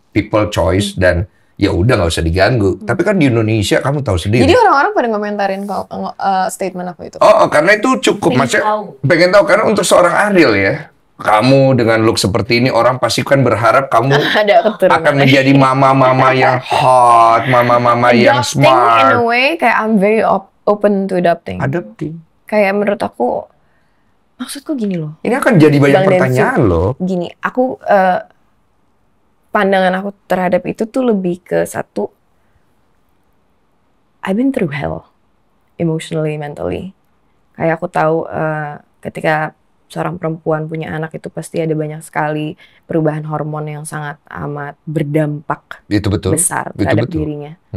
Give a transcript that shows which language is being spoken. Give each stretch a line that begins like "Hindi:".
English: People choice
Indonesian: dan ya udah nggak usah diganggu. Tapi kan di Indonesia kamu tahu sendiri. Jadi orang-orang pada ngomentarin statement aku itu. Oh, karena itu cukup pengen tahu karena untuk seorang Ariel ya. Kamu dengan look seperti ini orang pasti kan berharap kamu akan menjadi mama-mama yang hot, mama-mama yang smart.
English: In a way
Indonesian: kayak
English: I'm very open to adopting.
Indonesian: Kayak menurut aku, maksudku gini loh. Ini akan jadi banyak pertanyaan loh. Gini, aku pandangan aku terhadap itu tuh lebih ke satu,
English: I've been through hell, emotionally, mentally.
Indonesian: Kayak aku tahu ketika seorang perempuan punya anak itu pasti ada banyak sekali perubahan hormon yang sangat amat berdampak besar terhadap dirinya.